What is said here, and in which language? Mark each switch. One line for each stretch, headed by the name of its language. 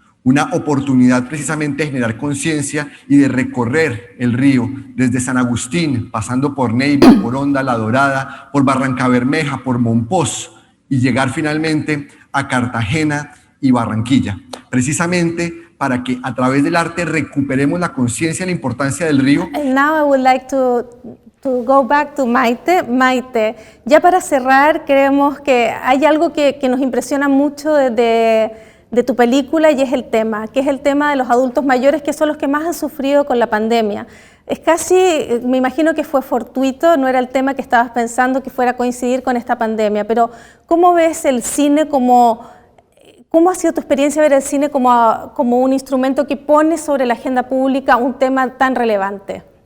Spanish: Una oportunidad precisamente de generar conciencia y de recorrer el río desde San Agustín, pasando por Neiva, por Honda, La Dorada, por Barrancabermeja, por Monpós y llegar finalmente a Cartagena y Barranquilla, precisamente para que a través del arte recuperemos la conciencia y la importancia del río.
English: And now I would like to go back to Maite.
Spanish: Maite, ya para cerrar, creemos que hay algo que nos impresiona mucho de tu película y es el tema, que es el tema de los adultos mayores, que son los que más han sufrido con la pandemia. Es casi, me imagino que fue fortuito, no era el tema que estabas pensando que fuera a coincidir con esta pandemia, pero ¿cómo ves el cine ¿cómo ha sido tu experiencia ver el cine como un instrumento que pone sobre la agenda pública un tema tan relevante?